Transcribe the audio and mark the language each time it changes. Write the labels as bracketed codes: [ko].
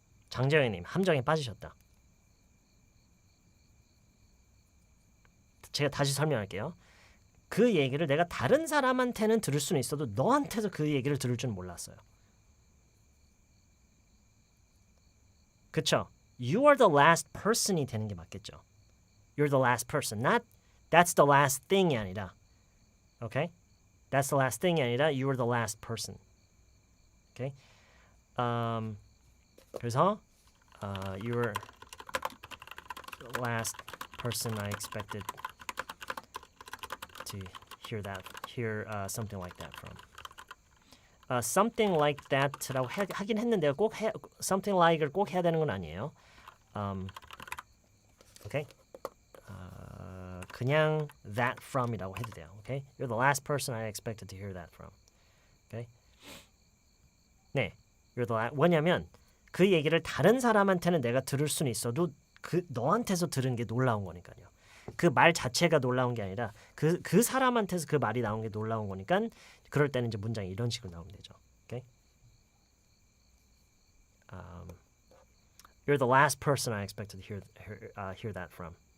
[ko] 장재현님 함정에 빠지셨다. 제가 다시 설명할게요. 그 얘기를 내가 다른 사람한테는 들을 수는 있어도 너한테서 그 얘기를 들을 줄은 몰랐어요. 그쵸? [en] You are the last person이 [ko] 되는 게 맞겠죠. [en] You're the last person. Not that's the last thing이 아니라 Okay? That's the last thing이 [ko] 아니라 [en] you are the last person. Okay? 그래서 you were the last person I expected to hear something like that from. [ko] Something like that라고 하긴 했는데요. something like을 꼭 해야 되는 건 아니에요. [en] Okay? [ko] 그냥 that from이라고 해도 돼요. [en] Okay? You're the last person I expected to hear that from. Okay? [ko] 네, [en] you're the last. [ko] 왜냐면 그 얘기를 다른 사람한테는 내가 들을 수는 있어도 그 너한테서 들은 게 놀라운 거니까요. 그 말 자체가 놀라운 게 아니라 그 사람한테서 그 말이 나온 게 놀라운 거니까 그럴 때는 이제 문장이 이런 식으로 나오면 되죠. [en] Okay? You're the last person I expected to hear that from.